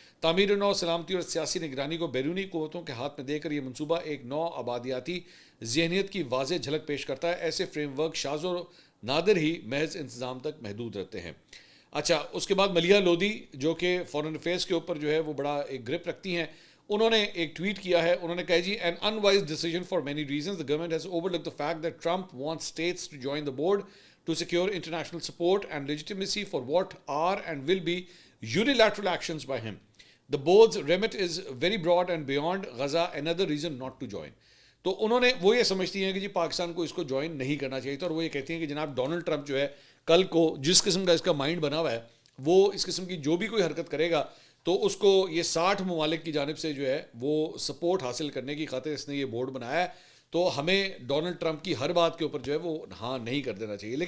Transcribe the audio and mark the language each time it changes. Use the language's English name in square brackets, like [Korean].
[Urdu] تعمیر نو، سلامتی اور سیاسی نگرانی کو بیرونی قوتوں کے ہاتھ میں دے کر یہ منصوبہ ایک نو آبادیاتی ذہنیت کی واضح جھلک پیش کرتا ہے. ایسے فریم ورک شاذ و نادر ہی محض انتظام تک محدود رہتے ہیں. اچھا، اس کے بعد ملیحہ لودھی جو کہ فارن افیئرس کے اوپر جو ہے وہ بڑا ایک گرپ رکھتی ہیں، انہوں نے ایک ٹویٹ کیا ہے, انہوں نے کہا جی [English] این unwise decision for many reasons the government has overlooked the fact that Trump wants states to join the board to secure international support and legitimacy for what are and will be unilateral actions by him. The board's remit is very broad and beyond Gaza another reason not to join. [Urdu] تو انہوں نے وہ یہ سمجھتی ہیں کہ جی پاکستان کو اس کو جوائن نہیں کرنا چاہیے تھا, اور وہ یہ کہتی ہیں کہ جناب ڈونلڈ ٹرمپ جو ہے کل کو جس قسم کا اس کا مائنڈ بنا ہوا ہے وہ اس قسم کی جو بھی کوئی حرکت کرے گا تو اس کو یہ 60 ممالک کی جانب سے جو ہے وہ سپورٹ حاصل کرنے کی خاطر اس نے یہ بورڈ بنایا ہے, تو ہمیں ڈونلڈ ٹرمپ کی ہر بات کے اوپر جو ہے وہ ہاں نہیں کر دینا چاہیے.